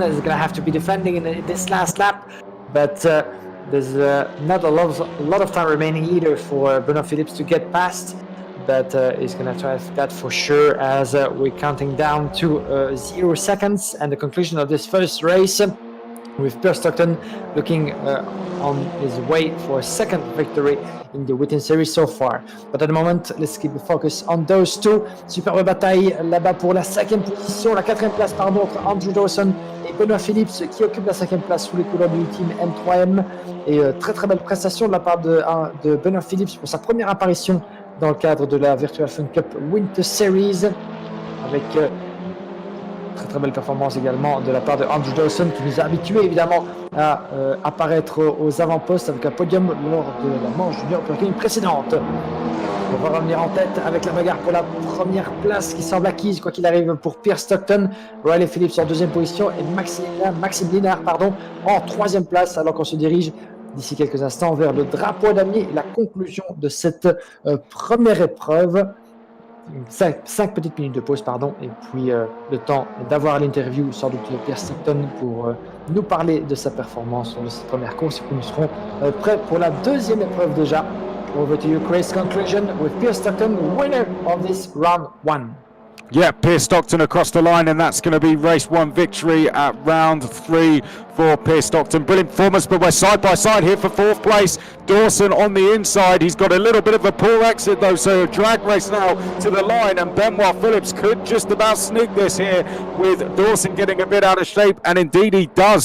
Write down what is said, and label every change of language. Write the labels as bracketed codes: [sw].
[en] He's going to have to be defending in this last lap, but there's not a lot of time remaining either for Benoit Phillips to get past, but he's going to try that for sure, as we're counting down to 0 seconds and the conclusion of this first race, with Pierre Stockton looking on his way for a second victory in the Witten Series so far. But at the moment, let's keep the focus on those two. [fr] Superbe bataille là-bas pour la 5e position, la 4e place pardon, entre Andrew Dawson et Benoit Phillips qui occupe la 5e place sous les couleurs du team M3M. Et très très belle prestation de la part de Benoit Phillips pour sa première apparition dans le cadre de la Virtual Fun Cup Winter Series, avec très belle performance également de la part de Andrew Dawson, qui nous a habitués évidemment à apparaître aux avant-postes avec un podium lors de la manche junior précédente. On va revenir en tête avec la bagarre pour la première place qui semble acquise quoi qu'il arrive pour Pierre Stockton, Riley Phillips en 2e position et Maxime Linard en 3e place, alors qu'on se dirige d'ici quelques instants vers le drapeau damier et la conclusion de cette première épreuve. 5 petites minutes de pause, et puis le temps d'avoir l'interview sans doute de Pierre Stockton pour nous parler de sa performance sur cette première course, et puis nous serons prêts pour la 2e épreuve déjà. [en] Over to you, Chris. Conclusion with Pierre Stockton, winner of this round 1. Yeah, Pierre Stockton across the line, and that's going to be race 1 victory at round 3 for Pierre Stockton. Brilliant performance, but we're side by side here for 4th place. Dawson on the inside. He's got a little bit of a poor exit though, so drag race now to the line, and Benoit Phillips could just about sneak this here with Dawson getting a bit out of shape, and indeed he does.